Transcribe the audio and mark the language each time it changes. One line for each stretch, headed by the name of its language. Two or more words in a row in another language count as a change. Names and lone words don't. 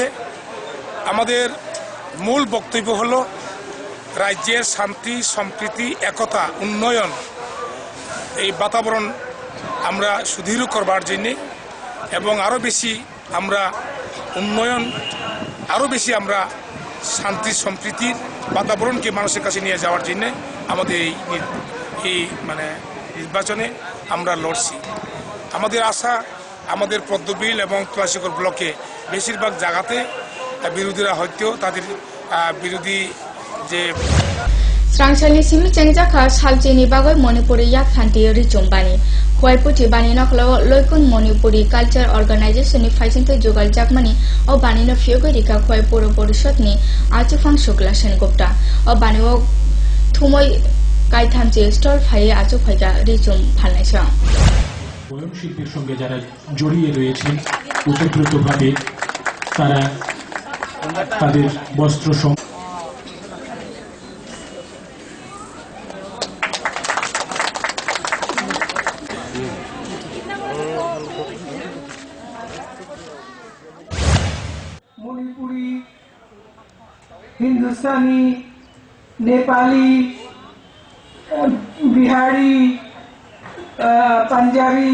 Bangla: আমাদের মূল বক্তব্য হল রাজ্যের শান্তি সম্প্রীতি একতা উন্নয়ন এই বাতাবরণ আমরা সুদৃঢ় করবার জন্যে এবং আরও বেশি আমরা উন্নয়ন আরও বেশি আমরা শান্তি সম্প্রীতির বাতাবরণকে মানুষের কাছে নিয়ে যাওয়ার জন্য আমাদের এই নির্বাচনে আমরা লড়ছি। আমাদের আশা আমাদের পদ্মবিল এবং তুলাশিকর ব্লকে বেশিরভাগ জায়গাতে বিরোধীরা হয়তো তাদের বিরোধী যে
Kok Borok: Srangchani simi chengjaka salchini bagoi Manipuri yak phanti richum bani Huaiputi bani naklaw loikun Manipuri
English: culture organization
Kok Borok: ni faisinte jogal jakmani o bani na fyogo rika Huaipur porishod ni achufang shukla sengupta o bani o thumoi kaithamchi stall phaiye achufaiga richum phalnaisa
Bangla: বয়ন শিল্পের সঙ্গে যারা জড়িয়ে রয়েছেন ওতপ্রোতভাবে তারা তাদের বস্ত্র মণিপুরি হিন্দুস্তানি নেপালি বিহারি পাঞ্জাবি